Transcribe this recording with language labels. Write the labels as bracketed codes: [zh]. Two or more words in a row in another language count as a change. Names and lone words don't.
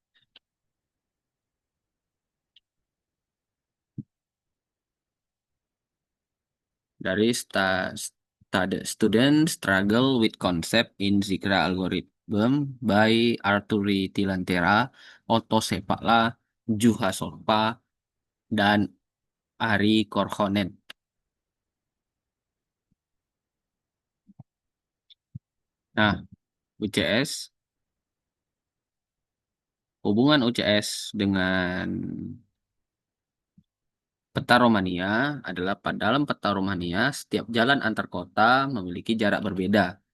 [id] dari Student Struggle with Concept in Zigra Algorithm by Arturi Tilantera, Otto Sepakla, Juha Sorpa, dan Ari Korhonen. Nah, UCS, hubungan UCS dengan peta Romania adalah dalam peta Romania, setiap jalan antar kota memiliki jarak berbeda.